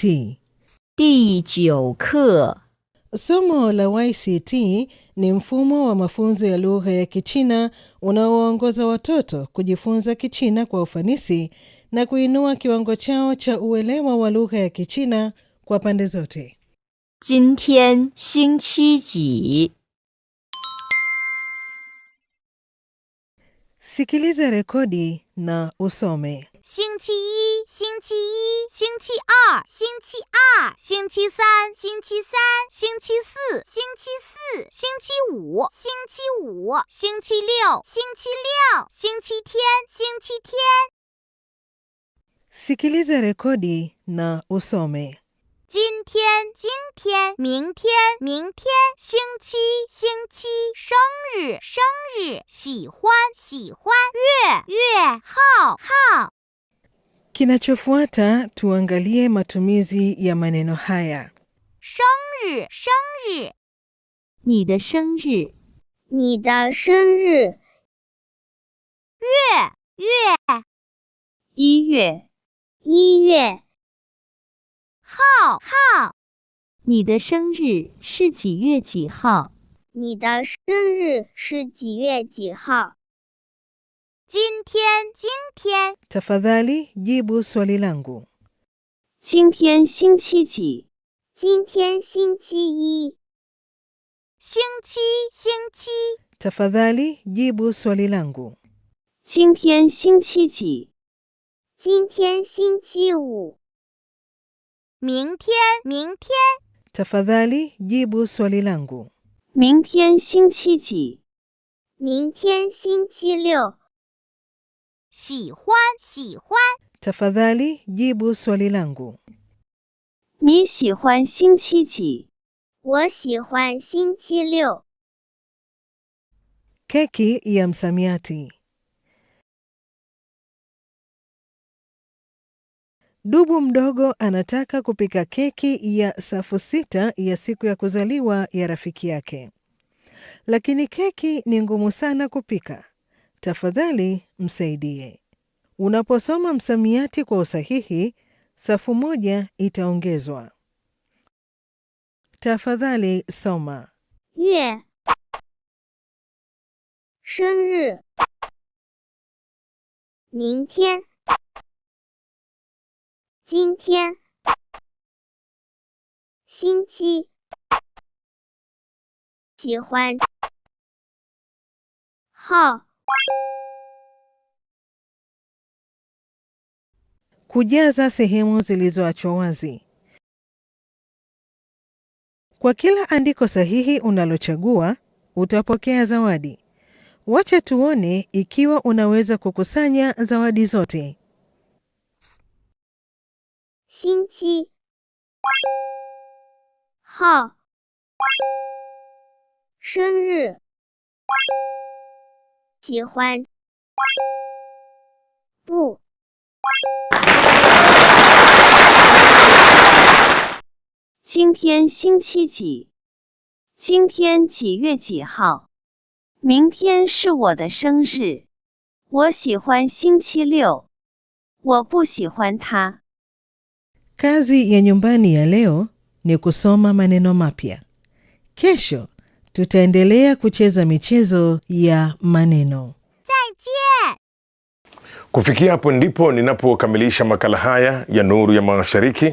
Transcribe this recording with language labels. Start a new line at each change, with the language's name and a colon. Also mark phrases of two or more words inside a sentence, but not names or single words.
Chinese: 第9课
Swahili: Somo la YCT ni mfumo wa mafunzo ya lugha ya Kichina unaowaongoza watoto kujifunza Kichina kwa ufanisi na kuinua kiwango chao cha uelewa wa lugha ya Kichina kwa pande zote.
Chinese: 今天星期几
Swahili: Sikiliza rekodi na usome.
Chinese: 星期一，星期一，星期二，星期二，星期三，星期三，星期四，星期四，星期五，星期五，星期六，星期六，星期天，星期天。
Swahili: Sikiliza rekodi na usome.
Chinese: 今天，今天，明天，明天，星期，星期，生日，生日，喜欢，喜欢，月，月，号，号。
Swahili: Kinachofuata tuangalie matumizi ya maneno haya.
Chinese: 生日，生日，你的生日你的生日。 月，月， 1月 1月。 号，号，你的生日是几月几号你的生日是几月几号？今天，今天，
Swahili: Tafadhali jibu swali langu.
Chinese: 今天星期几今天星期一。 星期，星期，
Swahili: Tafadhali jibu swali langu.
Chinese: 今天星期几今天星期五。 明天，明天，
Swahili: Tafadhali jibu swali langu.
Chinese: 明天星期几明天星期六。 喜欢，喜欢，
Swahili: Tafadhali jibu swali langu.
Chinese: 你喜欢星期几我喜欢星期六。
Swahili: Keki ya msamiati. Dubu mdogo anataka kupika keki ya safu 6 ya siku ya kuzaliwa ya rafiki yake. Lakini keki ni ngumu sana kupika. Tafadhali msaidie. Unaposoma msamiati kwa usahihi, safu 1 itaongezwa. Tafadhali soma.
Chinese: 月，生日，明天，今天，星期，喜欢，号。
Swahili: Kujaza sehemu zilizoachwa wazi. Kwa kila andiko sahihi unalochagua, utapokea zawadi. Wacha tuone ikiwa unaweza kukusanya zawadi zote.
Chinese: 星期，号，生日，喜欢，不。今天星期几今天几月几号？明天是我的生日。我喜欢星期六。我不喜欢它。
Swahili: Kazi ya nyumbani ya leo ni kusoma maneno mapya. Kesho tutaendelea kucheza michezo ya maneno.
Chinese: 再见。
Swahili: Kufikia hapo ndipo ninapokamilisha makala haya ya Nuru ya Mashariki.